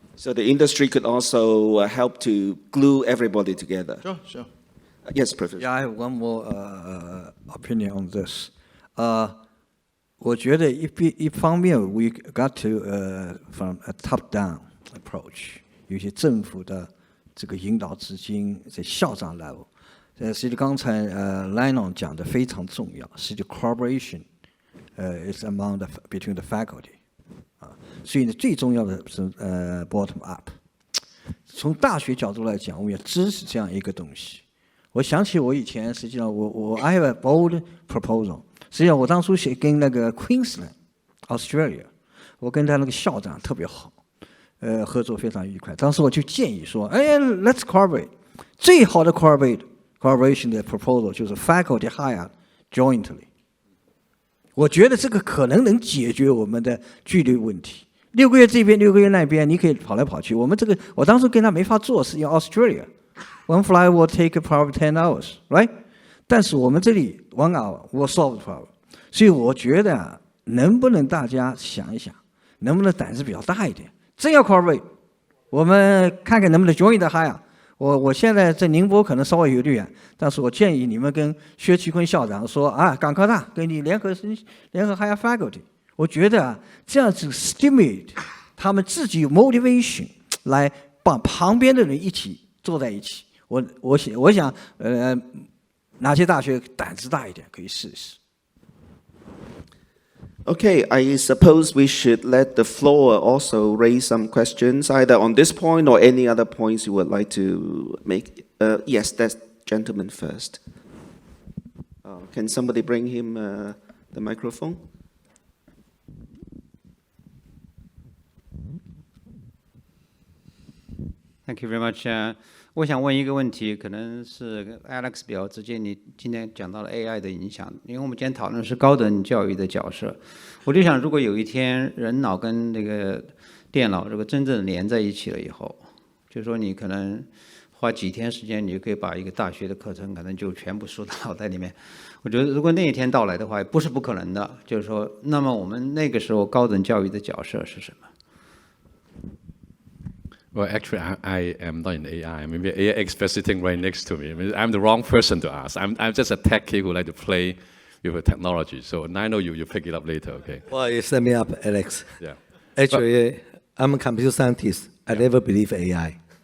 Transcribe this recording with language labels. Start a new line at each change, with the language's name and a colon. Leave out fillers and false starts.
English: So the industry could also help to glue everybody together. Sure. Yes, Professor. Yeah, I have one more opinion on this.
Chinese: 我觉得一方面
English: we got to from a top-down approach.
Chinese: 有些政府的这个引导资金在校长 level。实际刚才Lennon 讲的非常重要，实际
English: collaboration is among between the faculty
Chinese: 所以呢最重要的是bottom up。从大学角度来讲，我们要支持这样一个东西。我想起我以前实际上我
English: I have a bold proposal。
Chinese: 实际上我当初跟那个 Queensland Australia， 我跟他那个校长特别好，合作非常愉快。当时我就建议说，哎 ，
English: let's collaborate。
Chinese: 最好的
English: collaboration 的 proposal 就是 faculty hire jointly。
Chinese: 我觉得这个可能解决我们的距离问题。 6个月这边，6个月那边，你可以跑来跑去。我们这个，我当时跟他没法做，是因为 Australia。
English: One flight will take probably 10 hours, right?
Chinese: 但是我们这里
English: 1 hour will solve the problem。
Chinese: 所以我觉得能不能大家想一想，能不能胆子比较大一点？真要 collaborate， 我们看看能不能
English: join the hire。
Chinese: 我现在在宁波可能稍微有点远，但是我建议你们跟薛其坤校长说啊，港科大跟你联合 hire faculty。我觉得这样子 stimulate 他们自己有 motivation 来把旁边的人一起坐在一起。我想哪些大学胆子大一点可以试试。
English: Okay, I suppose we should let the floor also raise some questions, either on this point or any other points you would like to make. Yes, that gentleman first. Can somebody bring him the microphone? Thank you very much.
Chinese: 我想问一个问题，可能是 Alex 比较直接。你今天讲到了 AI 的影响，因为我们今天讨论的是高等教育的角色。我就想，如果有一天人脑跟那个电脑这个真正连在一起了以后，就是说你可能花几天时间，你就可以把一个大学的课程可能就全部输到脑袋里面。我觉得如果那一天到来的话，不是不可能的。就是说，那么我们那个时候高等教育的角色是什么？
English: Well, actually, I am not in AI. Maybe AI expert sitting right next to me. I mean, I'm the wrong person to ask. I'm just a techie who like to play with the technology. So I know you pick it up later, okay? Well, you set me up, Alex. Yeah. Actually, I'm a computer scientist. I never believe AI.